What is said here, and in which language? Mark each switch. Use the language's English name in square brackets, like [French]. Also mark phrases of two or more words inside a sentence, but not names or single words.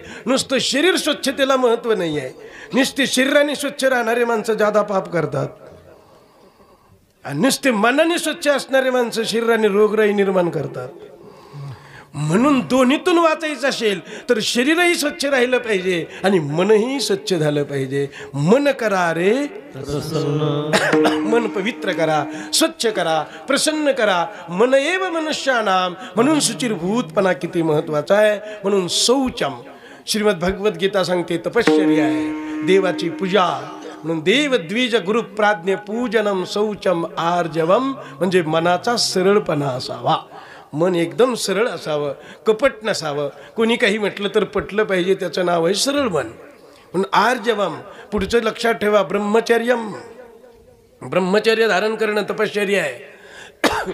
[Marathi] नुसतं शरीर स्वच्छतेला महत्त्व नाही आहे. नुसते शरीराने स्वच्छ राहणारे माणसं जादा पाप करतात आणि नुसते मनाने स्वच्छ असणारे माणसं शरीराने रोगराई निर्माण करतात. म्हणून दोन्हीतून वाचायचं असेल तर शरीरही स्वच्छ राहिलं पाहिजे आणि मनही स्वच्छ झालं पाहिजे. मन करा रे मन पवित्र करा, स्वच्छ करा, प्रसन्न करा. [Sanskrit] मन एव मनुष्यानाम. [Marathi] म्हणून शुचिरभूतपणा किती महत्वाचा आहे. म्हणून शौचम. श्रीमद भगवत गीता सांगते तपश्चर्या आहे, देवाची पूजा. [Sanskrit] म्हणून देव द्विज गुरु प्राज्ञ पूजनम शौचम आर्जवम. [Marathi] म्हणजे मनाचा सरळपणा असावा. मन एकदम सरळ असावं, कपट नसावं. कोणी काही म्हटलं तर पटलं पाहिजे, त्याचं नाव आहे सरळ मन. म्हणून आर्जवम पुढचं लक्षात ठेवा. ब्रह्मचर्यम, ब्रह्मचर्य धारण करणं तपश्चर्या आहे.